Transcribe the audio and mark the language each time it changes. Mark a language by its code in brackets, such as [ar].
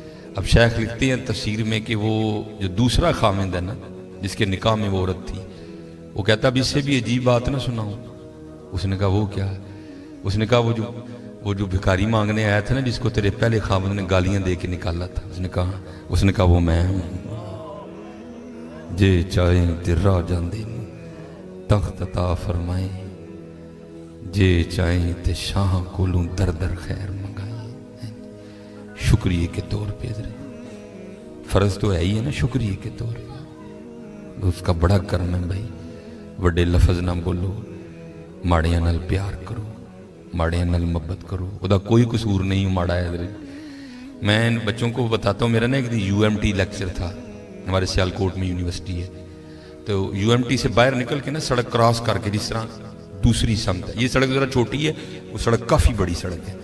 [ur] اب شیخ لکھتے ہیں تفسیر میں کہ وہ جو دوسرا خامند ہے نا جس کے نکاح میں وہ عورت تھی، وہ کہتا اب اس سے بھی عجیب بات نہ سناؤں. اس نے کہا وہ کیا ہے؟ اس نے کہا وہ جو بھکاری مانگنے آیا تھا نا جس کو تیرے پہلے خامند نے گالیاں دے کے نکالا تھا، اس نے کہا وہ میں ہوں. [pa] جے چاہیں تے راہ جاندے تخت عطا فرمائیں، جے چاہیں تے شاہ کولوں در در خیر منگائیں. [ur] شکریہ کے طور پہ فرض تو ہے ہی ہے نا، شکریہ کے طور پہ اس کا بڑا کرم ہے بھائی. [pa] وڈے لفظ نہ بولو، ماڑیاں نال پیار کرو، ماڑیاں نال محبت کرو. وہ دا کوئی قصور نہیں ماڑا ہے [ur] حضرت. میں بچوں کو بتاتا ہوں، میرا نا ایک UMT لیکچر تھا، ہمارے سیالکوٹ میں یونیورسٹی ہے، تو UMT سے باہر نکل کے نا سڑک کراس کر کے جس طرح दूसरी समत है। ये सड़क ज़रा छोटी है, वो सड़क काफ़ी बड़ी सड़क है।